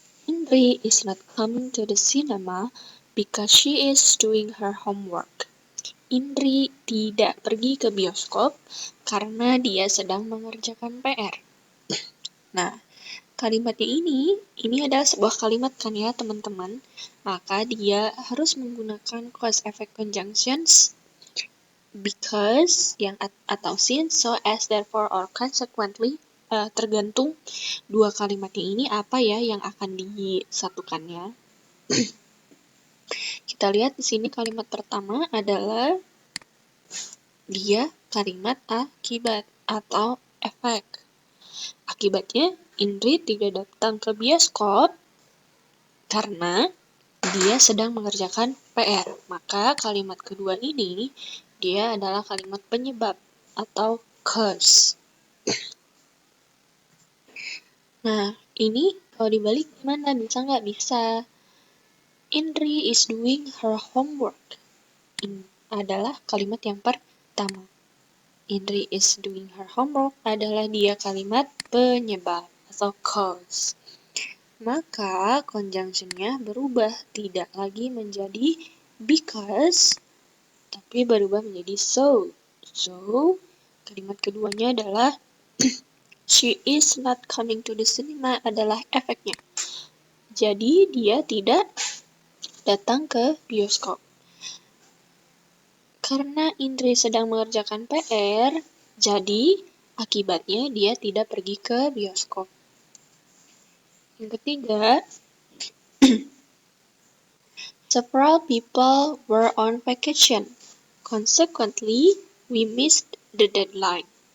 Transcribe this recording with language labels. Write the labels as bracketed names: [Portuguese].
[English] Indri is not coming to the cinema because she is doing her homework. [Indonesian] Indri tidak pergi ke bioskop karena dia sedang mengerjakan PR. Nah, kalimatnya ini adalah sebuah kalimat kan ya teman-teman. Maka dia harus menggunakan cause effect conjunctions because yang atau since, so, as, therefore, or consequently. Tergantung dua kalimatnya ini apa ya yang akan disatukannya. Kita lihat di sini kalimat pertama adalah dia kalimat akibat atau efek. Akibatnya, Indri tidak datang ke bioskop karena dia sedang mengerjakan PR. Maka kalimat kedua ini, dia adalah kalimat penyebab atau cause. Nah, ini kalau dibalik gimana? Bisa nggak? Bisa. [English] Indri is doing her homework. [Indonesian] Ini adalah kalimat yang pertama. [English] Indri is doing her homework [Indonesian] adalah dia kalimat penyebab atau cause. Maka conjunctionnya berubah, tidak lagi menjadi because, tapi berubah menjadi so. [English] So, [Indonesian] kalimat keduanya adalah [English] she is not coming to the cinema [Indonesian] adalah efeknya. Jadi, dia tidak datang ke bioskop. Karena Indri sedang mengerjakan PR, jadi akibatnya dia tidak pergi ke bioskop. Yang ketiga, [English] several people were on vacation. Consequently, we missed the deadline.